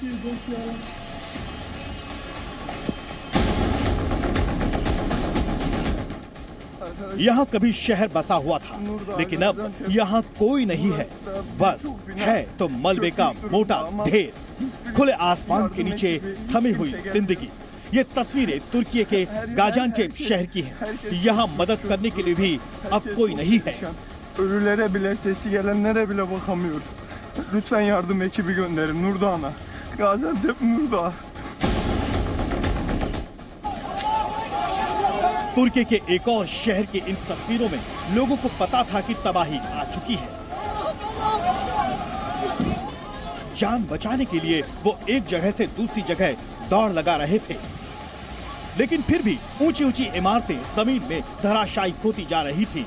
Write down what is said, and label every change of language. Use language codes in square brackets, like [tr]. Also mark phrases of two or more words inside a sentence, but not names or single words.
[hi] यहाँ कभी शहर बसा हुआ था, लेकिन अब यहाँ कोई नहीं है। बस है तो मलबे का मोटा ढेर। खुले आसमान के नीचे थमी हुई जिंदगी। ये तस्वीरें तुर्की के गाजियान्टेप शहर की हैं। यहाँ मदद करने के लिए भी अब कोई नहीं है। [tr] Ölülere bile, sesi gelenlere bile bakamıyoruz. Lütfen yardım ekibi gönderin Nurdoğan'a. Gaziantep Nurdoğan. [hi] तुर्की के एक और शहर की इन तस्वीरों में लोगों को पता था कि तबाही आ चुकी है। जान बचाने के लिए वो एक जगह से दूसरी जगह दौड़ लगा रहे थे, लेकिन फिर भी ऊंची ऊंची इमारतें जमीन में धराशायी होती जा रही थी।